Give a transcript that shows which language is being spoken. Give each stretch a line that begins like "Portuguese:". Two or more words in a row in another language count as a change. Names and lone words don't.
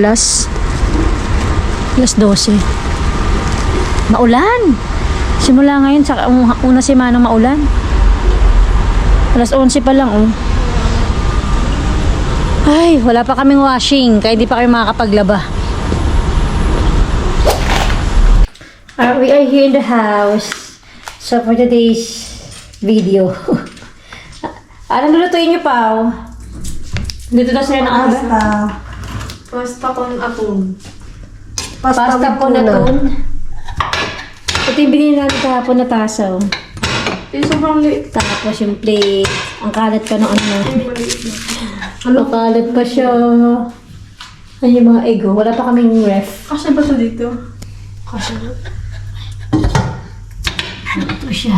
Filipino: Alas 12. Maulan! Simula ngayon sa
Spanish: una semana
Filipino: maulan. Alas 11 pa lang Ay, wala pa kaming washing. Kaya di pa kami makakapaglaba.
English: We are here in the house. So for today's video.
Filipino: Anong lulutuin niyo, Pao? Dito na sila ng
Spanish: Pasta con atun. Pasta con atun.
Filipino: Ito yung binili natin kahapon na taso. Sobrang liit. Tapos yung plate. Ang kalat pa ng Ang kalat pa siya. Yung mga ego. Wala pa kaming ref. Kasi ba siya dito? Ito siya.